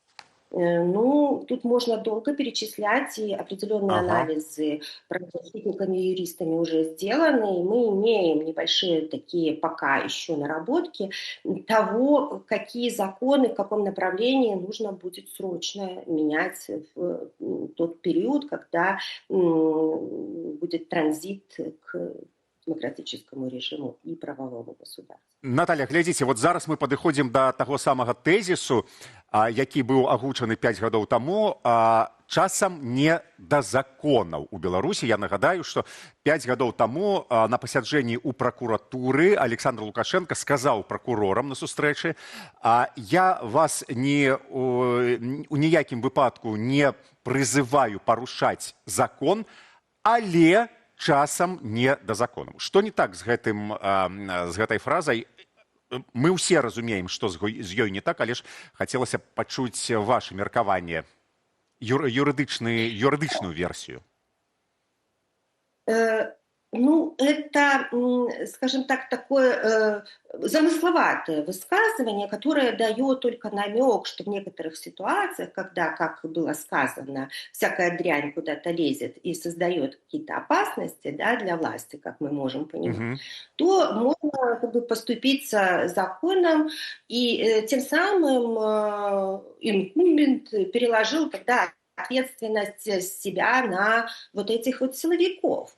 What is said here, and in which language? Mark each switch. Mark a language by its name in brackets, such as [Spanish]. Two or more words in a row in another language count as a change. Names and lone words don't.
[Russian] Ну, тут можно долго перечислять, и определенные анализы правозащитниками и юристами уже сделаны, и мы имеем небольшие такие пока еще наработки того, какие законы, в каком направлении нужно будет срочно менять в тот период, когда будет транзит к демократическому режиму и правовому государству. [Belarusian] Наталья, глядзіце, вот зараз мы падыходзім да таго самага тэзісу, які быў агучаны 5 гадоў таму. часам не да законаў у Беларусі. Я нагадаю, што 5 гадоў таму на пасяджэнні ў пракуратуры Александр Лукашенко сказаў пракурорам на сустрэчы: я вас у ніякім выпадку не прызываю парушаць закон, але часам не да законаў. Што не так з гэтай фразай? Мы ўсе разумеем, што з ёй не так, але ж хацелася пачуць ваше меркаванне, [Russian] юридичную версию. Ну, это, скажем так, такое замысловатое высказывание, которое дает только намек, что в некоторых ситуациях, когда, как было сказано, всякая дрянь куда-то лезет и создает какие-то опасности, да, для власти, как мы можем понимать, то можно как бы поступиться законом, и тем самым инкумбент переложил тогда ответственность себя на вот этих вот силовиков.